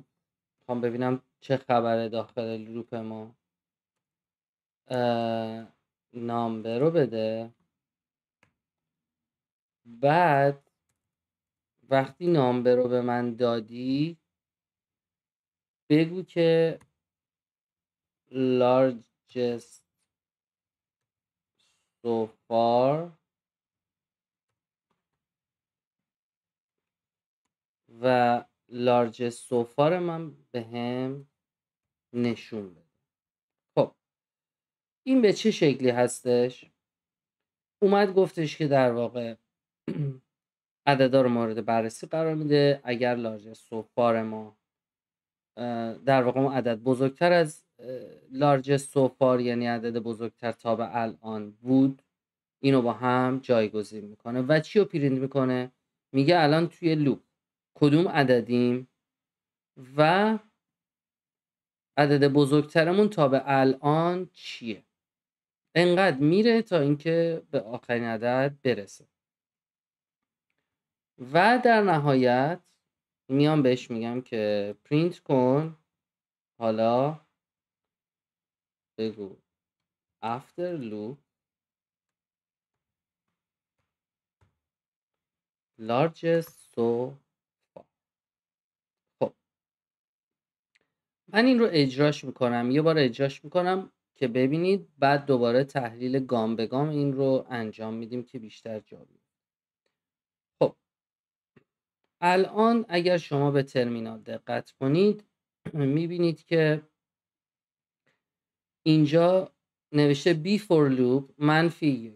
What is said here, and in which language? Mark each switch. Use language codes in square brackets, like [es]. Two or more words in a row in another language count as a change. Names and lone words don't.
[fa] میخوام ببینم چه خبره داخل لوپ ما. نامبر رو بده، بعد وقتی نامبر رو به من دادی بگو که [en] largest so far [fa] و [en] largest so far [fa] من به هم نشون بده. خب این به چه شکلی هستش؟ اومد گفتش که در واقع عددا رو مورد بررسی قرار میده. اگر [en] largest so far [fa] ما در واقع اون عدد بزرگتر از [en] largest so far، [fa] یعنی عدد بزرگتر تا به الان بود، اینو با هم جایگزین میکنه. و چی رو پرینت میکنه؟ میگه الان توی لوپ کدوم عددیم و عدد بزرگترمون تا به الان چیه. انقدر میره تا اینکه به آخرین عدد برسه و در نهایت میام بهش میگم که پرینت کن. حالا بگو [en] after loop largest so far. [fa] خب من این رو اجراش میکنم، یه بار اجراش میکنم که ببینید، بعد دوباره تحلیل گام به گام این رو انجام میدیم که بیشتر جا بیفته. خب الان اگر شما به ترمینال دقت کنید میبینید که اینجا نوشته [en] b for loop -1.